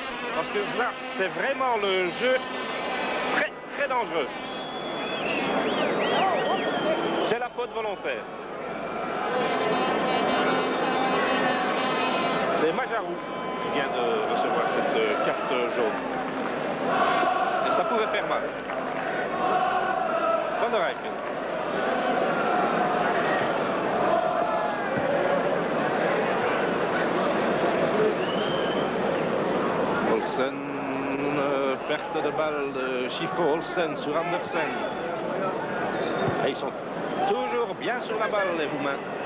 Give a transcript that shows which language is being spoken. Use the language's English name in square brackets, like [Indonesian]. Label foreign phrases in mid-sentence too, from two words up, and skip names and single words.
[French] Parce que là, c'est vraiment le jeu très dangereux. C'est la faute volontaire. C'est Majarou qui vient de recevoir cette carte jaune. Et ça pouvait faire mal. Van der Eyck. Olsen. Perte de balle de Schifo. Olsen sur Andersen. Et ils sont toujours bien sur la balle, les Roumains.